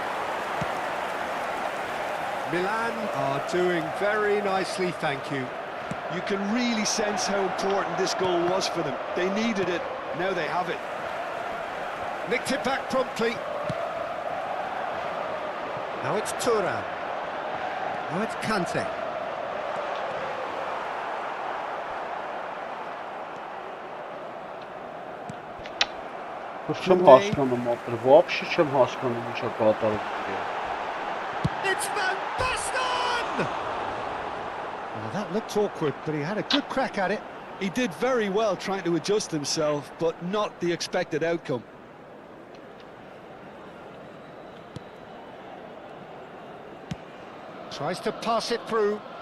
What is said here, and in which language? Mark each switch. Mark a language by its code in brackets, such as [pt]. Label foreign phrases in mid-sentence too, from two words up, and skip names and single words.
[en] Milan are doing very nicely, thank you. You can really sense how important this goal was for them. They needed it, now they have it. Nicked it back promptly. Now it's Thuram. Now it's Kante. [hy] Չեմ հասկանում ապրել, вообще չեմ հասկանում ինչա կատարում։ [en] It's Van Basten! Well, that looked awkward, but he had a good crack at it. He did very well trying to adjust himself, but not the expected outcome. Tries to pass it through.